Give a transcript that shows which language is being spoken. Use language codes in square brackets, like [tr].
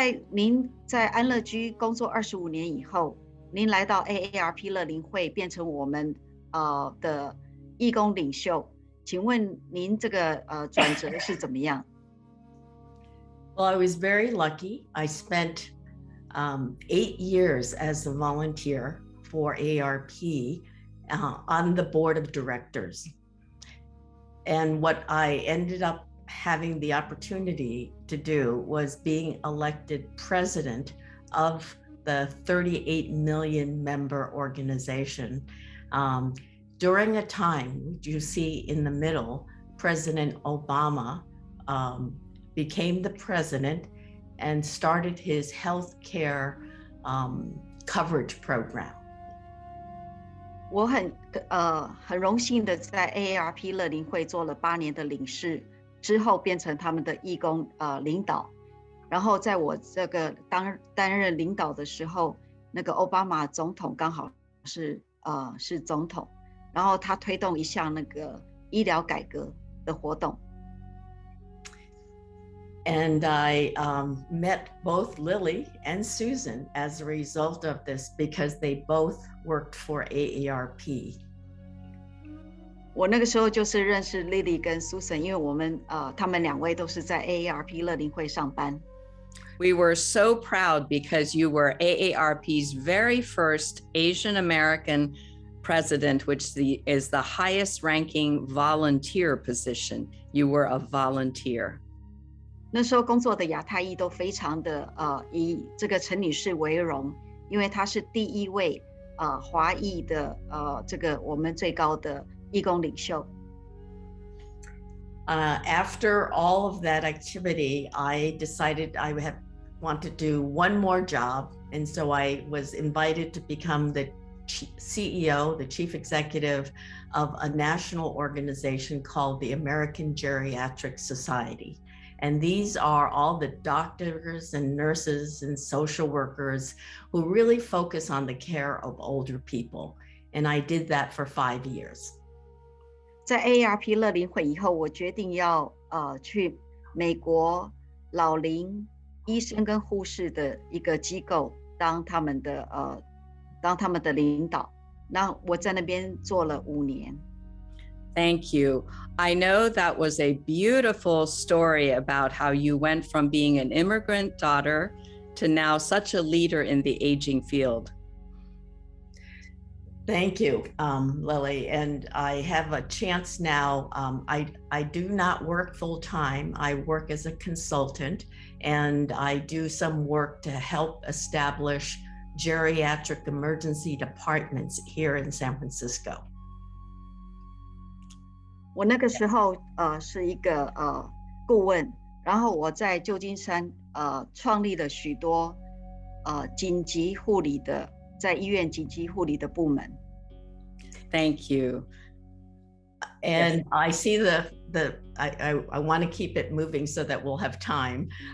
[zh] 您在安乐居工作25年以后，您来到 AARP 乐龄会，变成我们的义工领袖。请问您这个转折是怎么样？ [en] Well, I was very lucky. I spent 8 years as a volunteer for AARP on the board of directors. And what I ended up having the opportunity to do was being elected president of the 38 million member organization. During a time, you see in the middle, President Obama became the president and started his health care coverage program. [zh] 我很荣幸的在 AARP 乐龄会做了8年的领事，之后变成他们的义工领导。然后在我这个担任领导的时候，那个奥巴马总统刚好是总统。然后他推动一项那个医疗改革的活动。 [en] And I met both Lily and Susan as a result of this, because they both worked for AARP. [zh] 我那个时候就是认识 Lily 跟 Susan， 因为他们2位都是在 AARP 乐龄会上班。 [en] We were so proud because you were AARP's very first Asian American president, which is the highest ranking volunteer position. You were a volunteer. [zh] 那时候工作的亚太裔都非常的以这个陈女士为荣，因为她是第1位华裔的这个我们最高的义工领袖。 [en] After all of that activity, I decided I want to do one more job, and so I was invited to become the CEO, the chief executive of a national organization called the American Geriatric Society. And these are all the doctors and nurses and social workers who really focus on the care of older people. And I did that for 5 years. [zh] 在 AARP 乐龄会以后，我决定要去美国老龄医生跟护士的一个机构当他们的领导。那我在那边做了5年。 [en] Thank you. I know that was a beautiful story about how you went from being an immigrant daughter to now such a leader in the aging field. Thank you, Lily. And I have a chance now. I do not work full time. I work as a consultant, and I do some work to help establish geriatric emergency departments here in San Francisco. [zh] 我那个时候是一个顾问，然后我在旧金山创立了许多紧急护理的在医院紧急护理的部门。 [en] Thank you. And yes. I see I want to keep it moving so that we'll have time.